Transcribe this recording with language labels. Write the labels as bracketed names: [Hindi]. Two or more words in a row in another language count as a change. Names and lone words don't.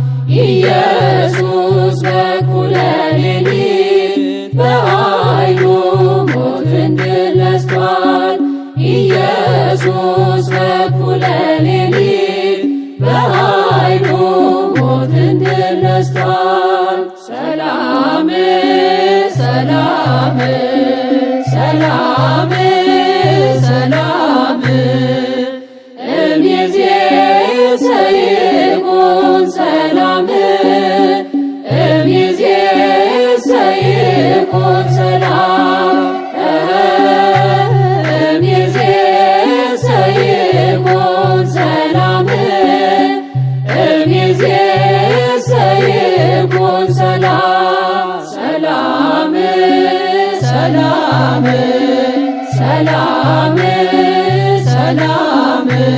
[Amharic] ኢየሱስ በኩለ ሌሊት በኃይሉ ሞትን ድል ነስቷል። ኢየሱስ በኩለ ሌሊት በኃይሉ ሞትን ድል ነስቷል። ሰላም [Geez] ሰላም ሰላም ሰላም እምይእዜሰ ይኩን ሰላም እምይእዜሰ ይኩን ሰላም እምይእዜሰ ይኩን ሰላም እምይእዜሰ ይኩን ሰላም ሰላም ሰላም ሰላም ሰላም